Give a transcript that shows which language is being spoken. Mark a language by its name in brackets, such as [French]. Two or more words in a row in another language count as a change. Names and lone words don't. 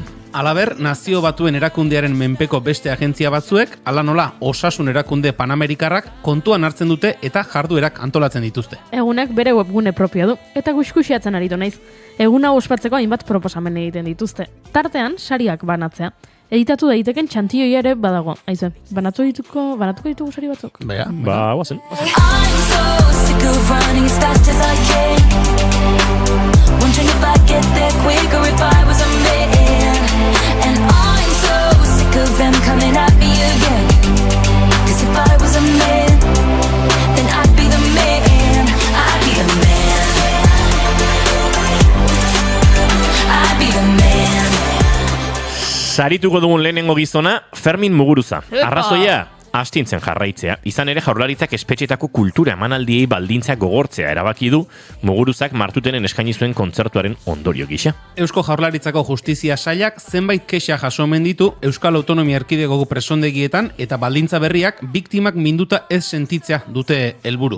[Basque] Halaber, Nazio Batuen erakundearen menpeko beste agentzia batzuek, hala nola Osasun erakunde Panamerikarrak kontuan hartzen dute eta jarduerak antolatzen dituzte. Egunak bere webgune propioa du eta guskusiatzen aritu naiz. Eguna ospatzeko hainbat proposamen egiten dituzte. Tartean, sariak banatzea. Editatu daiteken txantioia ere badago. Aizu, banatuko ditugu sari batzuk? Ba, guazen. [English] I'm so sick of running as fast as I can. Wondering if I'd get there quicker if I was a man. And I'm so sick of them coming at me again. 'Cause if I was a man, then I'd be the man. I'd be the man. I'd be the man. [Basque] Sarituko dugun lehenengo gizona, Fermin Muguruza. Arrazoia, astintzen jarraitzea. Izan ere Jaurlaritzak espetxetako kultura emanaldiei baldintzak gogortzea erabaki du Muguruzak martutenen eskaini zuen kontzertuaren ondorio gisa. Eusko Jaurlaritzako Justizia Sailak zenbait kexa jaso omen ditu Euskal Autonomia Erkidegoko presondegietan eta baldintza berriak biktimak minduta ez sentitzea dute helburu.